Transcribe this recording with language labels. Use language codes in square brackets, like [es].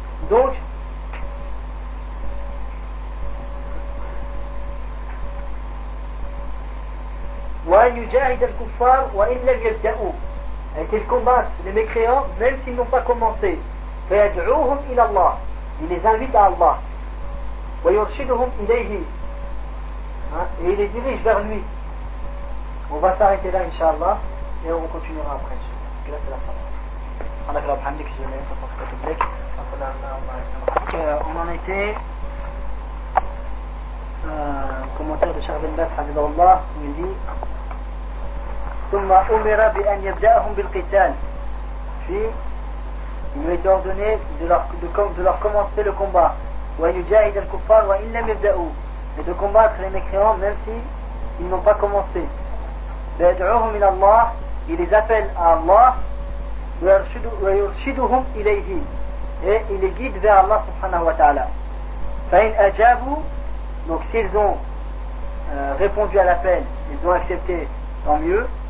[ar] Donc, وَأَنْ يُجَاهِدَ الْكُفَّارُ وَإِنْ لَمْ يَبْدَأُوا. [fr] et qu'ils combattent les mécréants même s'ils n'ont pas commencé. [ar] فَيَدْعُوهُمْ إِلَى اللَّهِ [fr] Il les invite à Allah. [ar] وَيُرْشِدُهُمْ إِلَيْهِ [fr] Et il les dirige vers lui. On va s'arrêter là, Inch'Allah, et on continuera après, Inch'Allah. On en était commentaire de Charles Ben Bass, Hadidallah, il dit [ar] ثم أمر بأن يبدأهم بالقتال. [fr] Puis, il lui est ordonné de leur commencer le combat. [ar] ويجاهد الكفار وإن لم يبدأوا. [fr] Et de combattre les mécréants même s'ils n'ont pas commencé. [ar] ويدعوهم إلى الله. [fr] Il les appelle à Allah. [ar] ويرشدهم إليه. [fr] Et il les guide vers Allah subhanahu wa ta'ala. [ar] فإن أجابوا. [fr] Donc s'ils ont répondu à l'appel, ils ont accepté, tant mieux.